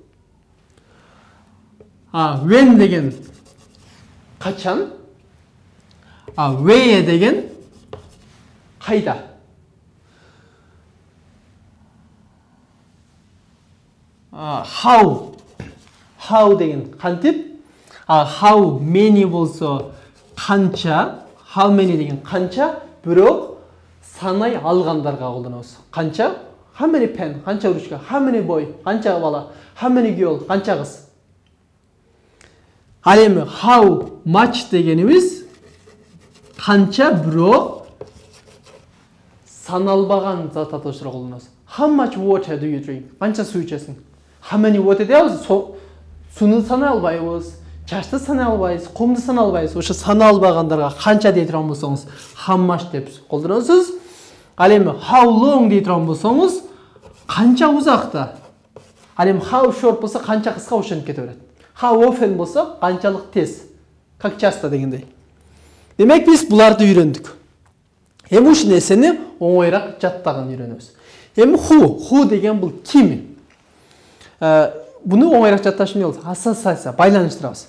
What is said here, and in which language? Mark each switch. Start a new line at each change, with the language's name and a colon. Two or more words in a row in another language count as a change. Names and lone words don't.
Kyrgyz: А when деген качан. А where деген кайда. How деген кантип. А
English: how many
Kyrgyz: болсо канча.
English: How many
Kyrgyz: деген канча, бирок санай алгандарга колдонобуз. Канча?
English: How many pen?
Kyrgyz: Канча ручка?
English: How many boy?
Kyrgyz: Канча бала?
English: How many girl?
Kyrgyz: Канча кыз? Ал эми
English: how much
Kyrgyz: дегенибиз канча, бирок саналбаган зат аташыра колдонобуз.
English: How much water do you drink?
Kyrgyz: Канча суу ичесиң?
English: How many water
Kyrgyz: дейбиз? Сууну санай албайбыз. Чачты санай албайбыз, кумду санай албайбыз. Ошо санай албагандарга канча дей турган болсоңуз,
English: how much
Kyrgyz: деп колдоносуз. Ал эми
English: how long
Kyrgyz: дей турган болсоңуз, канча узакта. Ал эми
English: how short
Kyrgyz: болсо канча кыска ошентип кете берет.
English: How often
Kyrgyz: болсо канчалык тез.
Russian: Как часто
Kyrgyz: дегендей. Демек биз буларды үйрөндүк. Эми ушул нерсени оңойраак жаттаган үйрөнөбүз. Эми who деген бул ким? Буну оңойраак жатташ эмне болот? Ассоциация, байланыштырабыз.